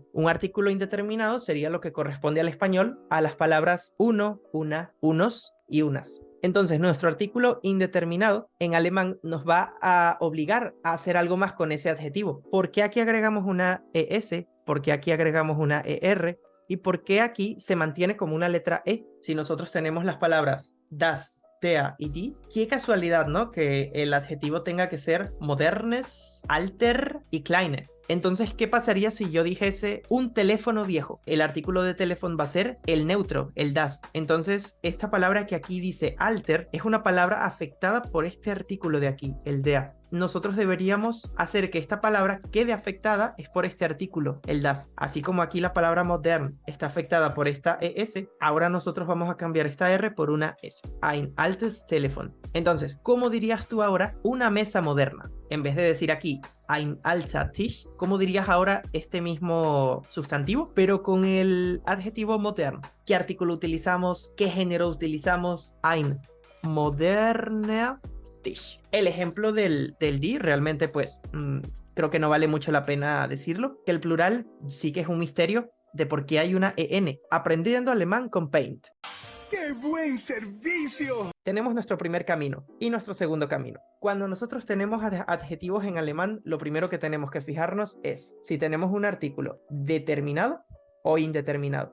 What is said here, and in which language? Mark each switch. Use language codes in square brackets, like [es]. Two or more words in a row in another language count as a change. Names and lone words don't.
[es] Un artículo indeterminado sería lo que corresponde al español a las palabras uno, una, unos y unas. Entonces, nuestro artículo indeterminado en alemán nos va a obligar a hacer algo más con ese adjetivo. ¿Por qué aquí agregamos una ES? ¿Por qué aquí agregamos una ER? ¿Y por qué aquí se mantiene como una letra E? Si nosotros tenemos las palabras das, der y die, qué casualidad, ¿no? Que el adjetivo tenga que ser modernes, alter y kleine. Entonces, ¿qué pasaría si yo dijese un teléfono viejo? El artículo de teléfono va a ser el neutro, el das. Entonces, esta palabra que aquí dice alter es una palabra afectada por este artículo de aquí, el der. Nosotros deberíamos hacer que esta palabra quede afectada es por este artículo, el das. Así como aquí la palabra modern está afectada por esta ES, ahora nosotros vamos a cambiar esta R por una S. [de] Ein altes Telefon. [es] Entonces, ¿cómo dirías tú ahora una mesa moderna? En vez de decir aquí [de] ein alter Tisch, [es] ¿cómo dirías ahora este mismo sustantivo? Pero con el adjetivo modern. ¿Qué artículo utilizamos? ¿Qué género utilizamos? [de] Ein moderner Tisch. [es] El ejemplo del die realmente pues creo que no vale mucho la pena decirlo, que el plural sí que es un misterio de por qué hay una EN. Aprendiendo alemán con Paint. ¡Qué buen servicio! Tenemos nuestro primer camino y nuestro segundo camino. Cuando nosotros tenemos adjetivos en alemán, lo primero que tenemos que fijarnos es si tenemos un artículo determinado o indeterminado.